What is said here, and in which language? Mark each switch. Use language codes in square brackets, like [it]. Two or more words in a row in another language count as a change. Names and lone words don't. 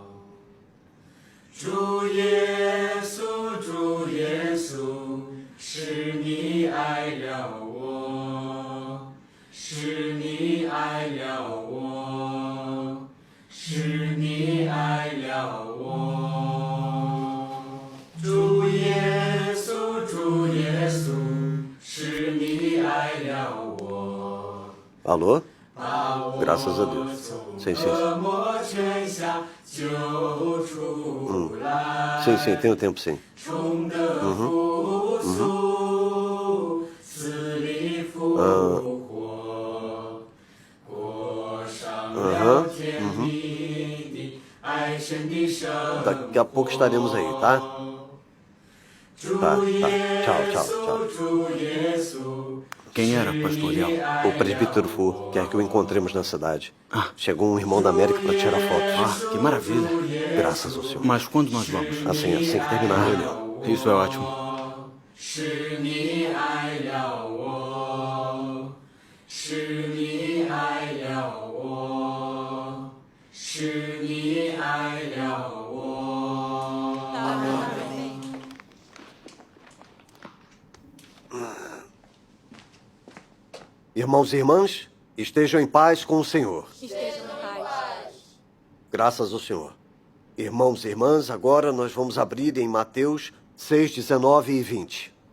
[zh] 主耶稣，主耶稣，是你爱了我，是你爱了我，是你爱了我。主耶稣，主耶稣，是你爱了我。 [pt] Alô? Graças a Deus. Sim, sim. Sim, tenho tempo, sim. Daqui a pouco estaremos aí, tá? Tá. Tchau. Quem era, pastor Liao? O presbítero Fu quer que o encontremos na cidade. Chegou um irmão da América para tirar fotos. Que maravilha. Graças ao Senhor. Mas quando nós vamos? Assim que terminar a reunião. Isso é ótimo. [zh] 是你爱了我，是你爱了我，是你爱了我。Amém. [pt] Irmãos e irmãs, estejam em paz com o Senhor. Estejam em paz. Graças ao Senhor. Irmãos e irmãs, agora nós vamos abrir em Mateus 6, 19 e 20.